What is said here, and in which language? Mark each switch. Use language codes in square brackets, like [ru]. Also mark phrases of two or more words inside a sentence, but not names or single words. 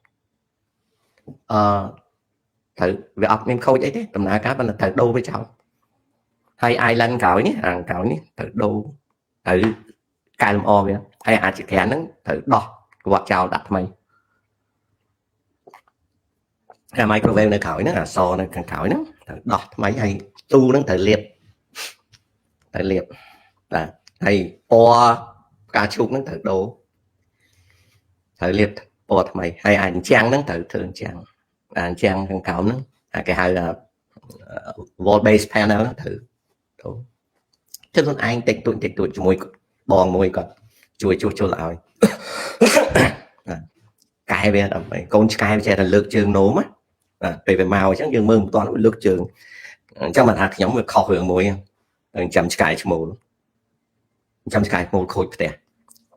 [km] ត្រូវវាអត់មានខូចអីទេដំណើរការប៉ុន្តែត្រូវដូរវាចោលហើយ island ក្រោយនេះក្រោយនេះត្រូវដូរត្រូវកែលម្អវាហើយអាចជាក្រានហ្នឹងត្រូវដោះកវ៉ាត់ចោលដាក់ថ្មីហើយ microwave នៅក្រោយហ្នឹងអសនៅខាងក្រោយហ្នឹងត្រូវដោះថ្មីហើយទូហ្នឹងត្រូវលាប បាទហើយពណ៌ផ្កាឈូកហ្នឹងត្រូវដូរត្រូវលាបពណ៌ថ្មីហើយអញ្ចាំង ហ្នឹងត្រូវធ្វើអញ្ចាំងខាងក្រោមហ្នឹងគេហៅ [en] wall base panel [km] ហ្នឹងត្រូវចឹងខ្លួនឯងតិចតួចជាមួយបងមួយគាត់ជួយជួសជុលឲ្យកែវាដើម្បីកូនឆ្កែវាចេះតែលើកជើងនោមពេលវាមកអញ្ចឹងយើងមើលមិនទាន់លើកជើងអញ្ចឹងមិនថាខ្ញុំវាខុសរឿងមួយចាំឆ្កែឈ្មោលខូចផ្ទះ